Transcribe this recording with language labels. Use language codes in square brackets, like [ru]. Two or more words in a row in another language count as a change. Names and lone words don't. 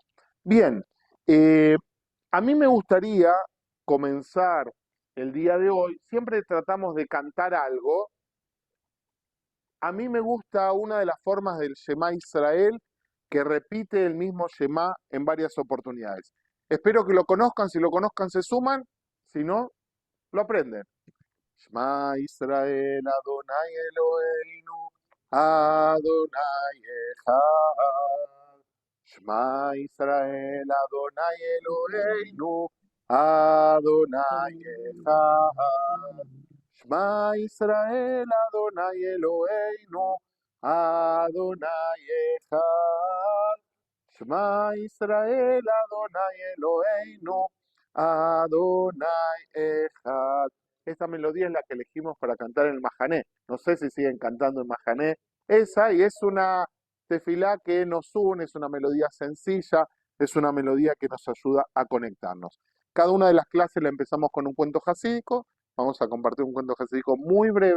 [es] Bien, a mí me gustaría comenzar el día de hoy, siempre tratamos de cantar algo. A mí me gusta una de las formas del Shema Israel que repite el mismo Shema en varias oportunidades. Espero que lo conozcan, si lo conozcan se suman, si no, lo aprenden. [he] שמע ישראל אדני אלהינו אדני אחד. שמע ישראל אדני אלהינו אדני אחד. שמע ישראל אדני אלהינו אדני אחד. שמע ישראל אדני אלהינו אדני אחד. [es] Esta melodía es la que elegimos para cantar en el Mahané. No sé si siguen cantando en Mahané. Esa, y es una tefilá que nos une, es una melodía sencilla, es una melodía que nos ayuda a conectarnos. Cada una de las clases la empezamos con un cuento jasídico. Vamos a compartir un cuento jasídico muy breve.